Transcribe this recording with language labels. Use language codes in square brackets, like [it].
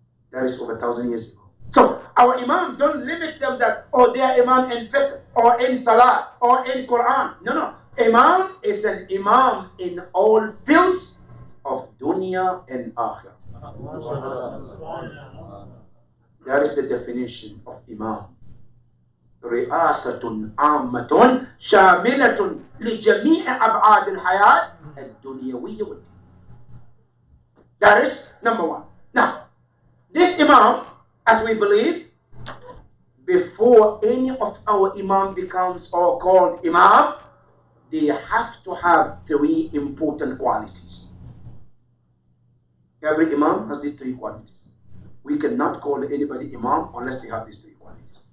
[en] That is over 1,000 years ago. So our Imam, don't limit them that, oh, they are Imam in fiqh or in salah or in Quran. No, no. Imam is an Imam in all fields of dunya and akhirah. That is the definition of Imam. [ar] رئاسة عامة شاملة لجميع أبعاد الحياة الدنيوية والدينية. [en] That is number one. Now, this Imam, as we believe, before any of our Imam becomes or called Imam, they have to have three important qualities. Every Imam has these three qualities. We cannot call anybody Imam unless they have these three qualities.